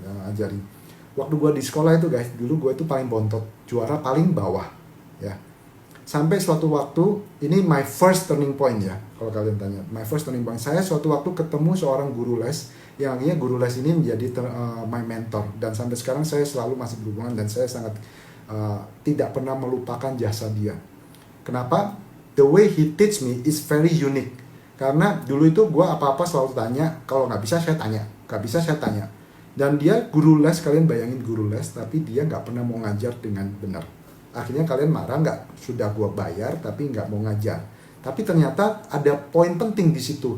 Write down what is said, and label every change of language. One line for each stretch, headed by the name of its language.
Indonesian: ajari, waktu gue di sekolah itu guys, dulu gue itu paling bontot, juara paling bawah, ya, sampai suatu waktu, ini
English: my first turning point
Indonesian: ya, kalau kalian tanya, my first turning point, saya suatu waktu ketemu seorang guru les, yang akhirnya guru les ini menjadi
English: my mentor,
Indonesian: dan sampai sekarang saya selalu masih berhubungan dan saya sangat tidak pernah melupakan jasa dia. Kenapa?
English: The way he teach me is very unique.
Indonesian: Karena dulu itu gue apa-apa selalu tanya, kalau nggak bisa saya tanya, nggak bisa saya tanya. Dan dia guru les, kalian bayangin guru les, tapi dia nggak pernah mau ngajar dengan benar. Akhirnya kalian marah nggak? Sudah gue bayar tapi nggak mau ngajar. Tapi ternyata ada poin penting di situ.